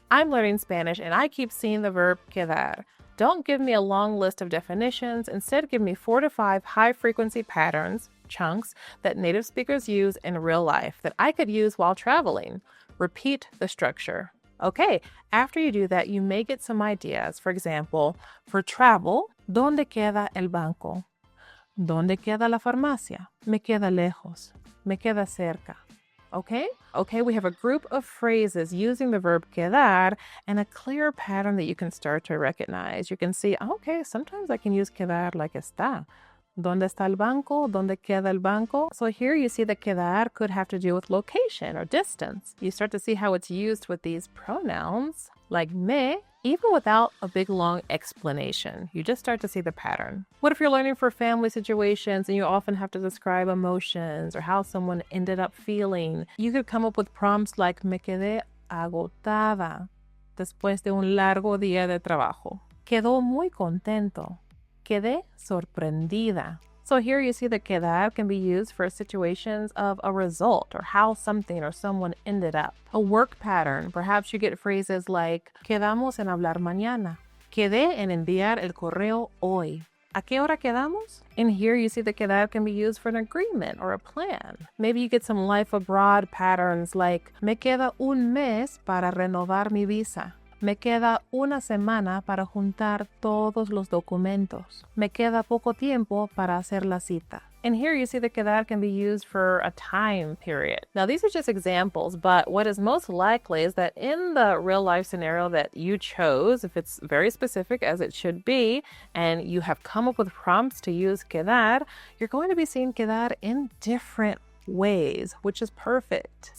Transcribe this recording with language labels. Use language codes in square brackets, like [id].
[en] I'm learning Spanish and I keep seeing the verb quedar. Don't give me a long list of definitions. Instead, give me 4 to 5 high-frequency patterns, chunks, that native speakers use in real life that I could use while traveling. Repeat the structure. Okay, after you do that, you may get some ideas. For example, for travel, [es] ¿dónde queda el banco? ¿Dónde queda la farmacia? Me queda lejos. Me queda cerca. [en] Okay, we have a group of phrases using the verb quedar and a clear pattern that you can start to recognize. You can see, okay, sometimes I can use quedar like está. [es] ¿Dónde está el banco? [en] ¿Dónde queda el banco? So here you see that quedar could have to do with location or distance. You start to see how it's used with these pronouns like me, even without a big long explanation. You just start to see the pattern. What if you're learning for family situations and you often have to describe emotions or how someone ended up feeling? You could come up with prompts like [es] me quedé agotada después de un largo día de trabajo. Quedó muy contento. Quedé sorprendida. [en] So here you see that quedar can be used for situations of a result or how something or someone ended up. A work pattern, perhaps you get phrases like [es] quedamos en hablar mañana. Quedé en enviar el correo hoy. ¿A qué hora quedamos? [en] And here you see that quedar can be used for an agreement or a plan. Maybe you get some life abroad patterns like [es] me queda un mes para renovar mi visa. Me queda una semana para juntar todos los documentos. Me queda poco tiempo para hacer la cita. [en] And here you see that quedar can be used for a time period. Now, these are just examples, but what is most likely is that in the real life scenario that you chose, if it's very specific as it should be, and you have come up with prompts to use quedar, you're going to be seeing quedar in different ways, which is perfect.